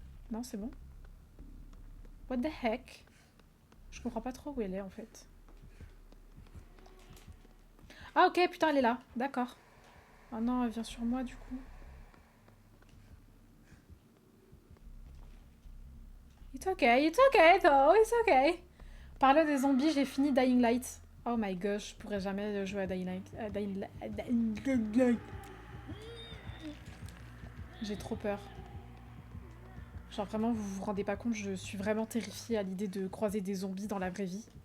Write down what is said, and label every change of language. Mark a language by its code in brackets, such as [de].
[fr] Non, c'est bon. [en] What the heck? [fr] Je comprends pas trop où elle est en fait. Ah ok, putain, elle est là. D'accord. Ah non, elle vient sur moi du coup. [en] It's okay, though, it's okay. [fr] Parlant des zombies, j'ai fini Dying Light. [en] Oh my gosh, [fr] je pourrais jamais jouer à Dying Light. Dying Light. J'ai trop peur. Genre vraiment, vous vous rendez pas compte, je suis vraiment terrifiée à l'idée de croiser des zombies dans la vraie vie.